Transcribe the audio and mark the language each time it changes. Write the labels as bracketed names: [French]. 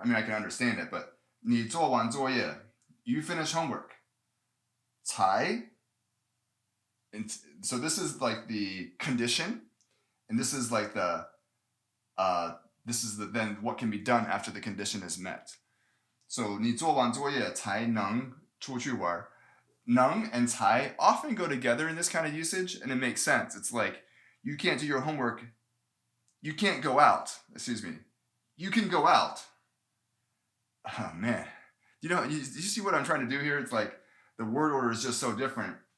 [English] I mean, I can understand it, but 你做完作业 you finish homework. 才 and so this is like the condition, and this is like then what can be done after the condition is met. [Chinese] So 你做完作业才能出去玩. [English] 能 and 才 often go together in this kind of usage, and it makes sense. It's like, you can't do your homework. You can't go out. Excuse me. You can go out. Oh man. You see what I'm trying to do here? It's like the word order is just so different.